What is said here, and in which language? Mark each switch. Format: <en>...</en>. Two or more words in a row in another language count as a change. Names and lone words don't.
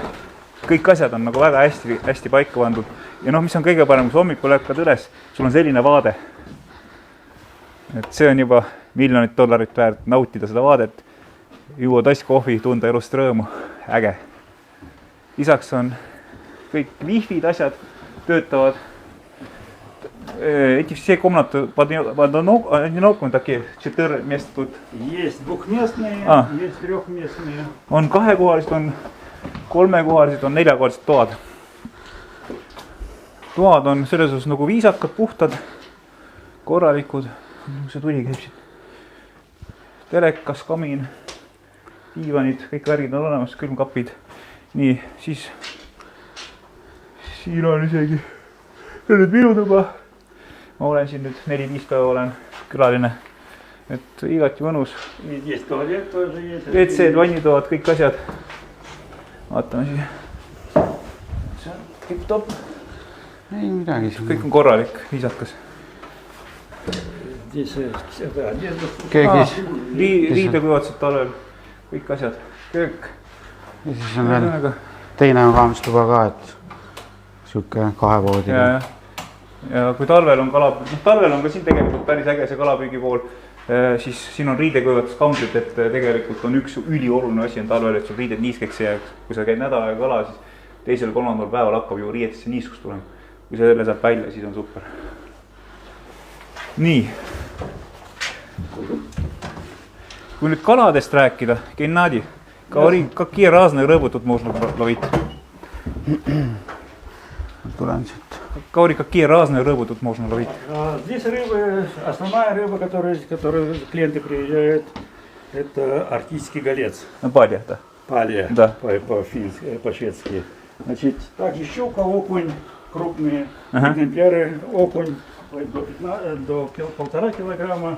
<et>Kõik asjad on nagu väga hästi paika pandud. Ja mis on kõige parem, kui hommikul läkkad üles, sul on selline vaade. Et see on juba $1 miljonit väärt nautida seda vaadet. Juua tass kohvi, tunda elust rõõmu. Äge. Lisaks on kõik wifi'd asjad töötavad.</et> <ru>Эти все комнаты под одиноком такие 4 места тут. Есть двухместные, есть трехместные.</ru> <et>On 2-kohalised, on 3-kohalised, on 4-kohalised toad. Toad on selles osas nagu viisakad, puhtad, korralikud. see tuli käib siit. Telekas, kamin, diivanid, kõik värgid on olemas, külmkapid. Nii, siis siin on isegi nüüd minu tuba. Ma olen siin nüüd 4-5 päeva olen külaline. Et igati mõnus.</et> <ru>Есть туалет тоже есть.</ru> <et>WC-d, vannitoad, kõik asjad. Vaatame siia. See on tipp-topp. ei midagi. Kõik on korralik, viisakas.</et> <ru>Здесь это одежда.</ru> <et>Köögis. Riideküvatused talvel, kõik asjad. Köök. Ja siis on veel teine magamistuba ka, et sihuke kahevoodi. Ja kui talvel on talvel on ka siin tegelikult päris äge see kalapüügi pool, siis siin on riideküvatuskambrid, et tegelikult on üks ülioluline asi on talvel, et sul riided niiskeks ei jääks. Kui sa käid nädal aega kala, siis 2.-3. päeval hakkab ju riietesse niiskus tulema. Kui selle saab välja, siis on super. Nii. Kui nüüd kaladest rääkida, Gennadi,</et> <ru>какие разные рыбы тут можно ловить?</ru> <et>Tulen siit. Kauri,</et> <ru>какие разные рыбы тут можно ловить? Здесь рыбы, основная рыба, которую клиенты приезжают, это арктический голец. Палья, да. Палья, Да. по-шведски. Значит, также щука, окунь, крупные экземпляры, окунь до 1,5 килограмма.</ru>